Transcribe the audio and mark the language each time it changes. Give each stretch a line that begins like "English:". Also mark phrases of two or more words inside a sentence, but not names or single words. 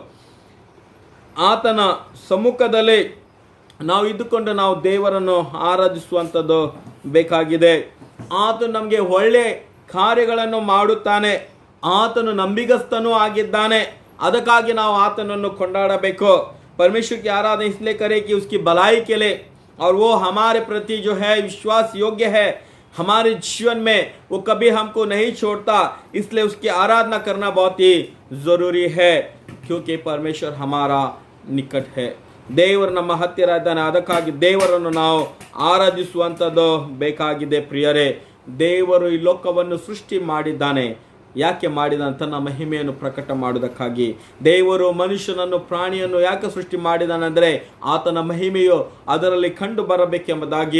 Kannada: ಆತನ ಸಮ್ಮುಖದಲ್ಲಿ ನಾವು ಇದ್ದುಕೊಂಡು ನಾವು ದೇವರನ್ನು ಆರಾಧಿಸುವಂಥದ್ದು ಬೇಕಾಗಿದೆ। ಆತನು ನಮಗೆ ಒಳ್ಳೆ ಕಾರ್ಯಗಳನ್ನು ಮಾಡುತ್ತಾನೆ, ಆತನು ನಂಬಿಗಸ್ತನೂ ಆಗಿದ್ದಾನೆ, ಅದಕ್ಕಾಗಿ ನಾವು ಆತನನ್ನು ಕೊಂಡಾಡಬೇಕು।
Hindi: परमेश्वर की आराधना इसलिए करें कि उसकी भलाई के लिए, और वो हमारे प्रति जो है विश्वास योग्य है, हमारे जीवन में वो कभी हमको नहीं छोड़ता, इसलिए उसकी आराधना करना बहुत ही ज़रूरी है, क्योंकि परमेश्वर हमारा निकट है।
Kannada: ದೇವರು ನಮ್ಮ ಹತ್ತಿರ ಇದ್ದಾನೆ, ಅದಕ್ಕಾಗಿ ದೇವರನ್ನು ನಾವು ಆರಾಧಿಸುವಂಥದ್ದು ಬೇಕಾಗಿದೆ ಪ್ರಿಯರೇ। ದೇವರು ಈ ಲೋಕವನ್ನು ಸೃಷ್ಟಿ ಮಾಡಿದ್ದಾನೆ, ಯಾಕೆ ಮಾಡಿದ ತನ್ನ ಮಹಿಮೆಯನ್ನು ಪ್ರಕಟ ಮಾಡುವುದಕ್ಕಾಗಿ। ದೇವರು ಮನುಷ್ಯನನ್ನು ಪ್ರಾಣಿಯನ್ನು ಯಾಕೆ ಸೃಷ್ಟಿ ಮಾಡಿದಾನೆಂದರೆ ಆತನ ಮಹಿಮೆಯು ಅದರಲ್ಲಿ ಕಂಡು ಬರಬೇಕೆಂಬುದಾಗಿ।